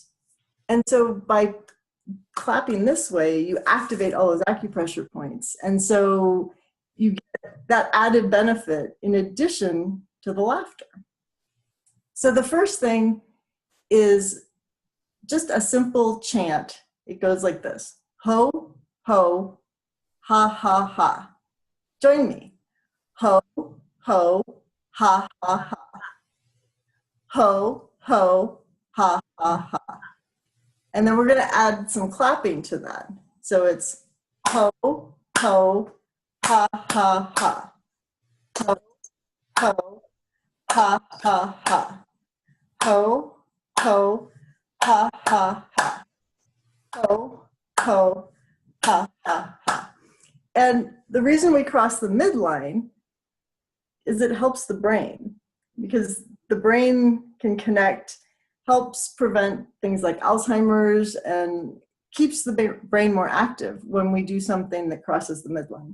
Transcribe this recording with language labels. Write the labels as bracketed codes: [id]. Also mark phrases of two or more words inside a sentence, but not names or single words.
[en] And so by clapping this way, you activate all those acupressure points. And so you get that added benefit in addition to the laughter. So the first thing is just a simple chant. It goes like this: ho, ho, ha, ha, ha. Join me. Ho, ho, ha, ha, ha. Ho, ho, ha, ha, ha. And then we're going to add some clapping to that. So it's ho, ho, ha, ha, ha. Ho, ho, ha, ha, ha. Ho, ho, ha, ha, ha. Ho, ho, ha, ha, ha. And the reason we cross the midline is it helps the brain, because the brain can connect, helps prevent things like Alzheimer's, and keeps the brain more active when we do something that crosses the midline.